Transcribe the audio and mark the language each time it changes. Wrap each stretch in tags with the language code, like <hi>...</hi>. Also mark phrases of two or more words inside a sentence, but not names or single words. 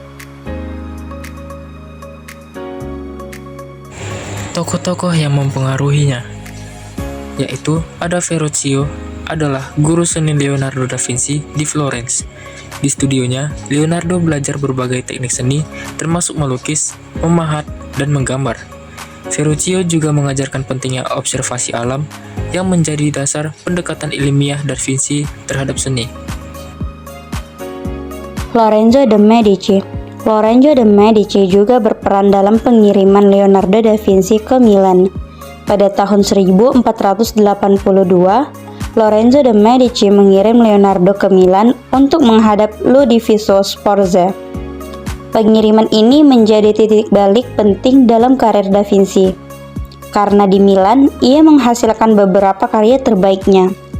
<id>Tokoh-tokoh yang mempengaruhinya, yaitu ada Verrocchio, adalah guru seni Leonardo da Vinci di Florence. Di studionya, Leonardo belajar berbagai teknik seni, termasuk melukis, memahat, dan menggambar. Verrocchio juga mengajarkan pentingnya observasi alam yang menjadi dasar pendekatan ilmiah da Vinci terhadap seni. Lorenzo de Medici. Lorenzo de Medici juga berperan dalam pengiriman Leonardo da Vinci ke Milan. Pada tahun 1482, Lorenzo de Medici mengirim Leonardo ke Milan untuk menghadap Ludovisi Sforza. Pengiriman ini menjadi titik balik penting dalam karir da Vinci, karena di Milan ia menghasilkan beberapa karya terbaiknya.</id>